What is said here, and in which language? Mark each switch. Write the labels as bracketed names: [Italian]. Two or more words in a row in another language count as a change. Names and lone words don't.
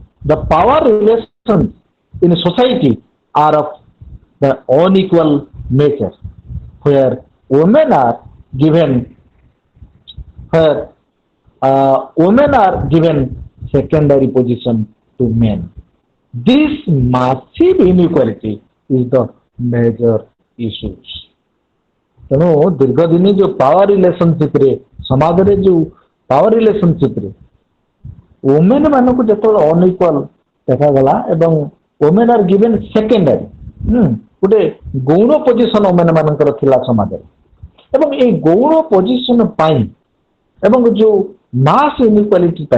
[English] The power relations in society are of the unequal nature, where women are given secondary position to men. This massive inequality is the major issues. [Odia] ତେଣୁ ଦୀର୍ଘ ଦିନ जो [English] power relationshipରେ [Odia] ସମାଜରେ ଯୋଉ [English] power relationshipରେ [Odia] ଓମେନ୍ ମାନଙ୍କୁ ଯେତେବେଳେ ଅନଇକ୍ୱାଲ ଦେଖାଗଲା ଏବଂ [English] women are given secondary [Odia] ଗୋଟେ ଗୌଣ ପୋଜିସନ ଓମେନ୍ ମାନଙ୍କର ଥିଲା ସମାଜରେ ଏବଂ ଏଇ ଗୌଣ ପୋଜିସନ ପାଇଁ ଏବଂ ଯୋଉ [English] mass inequality [Odia] ପାଇଁ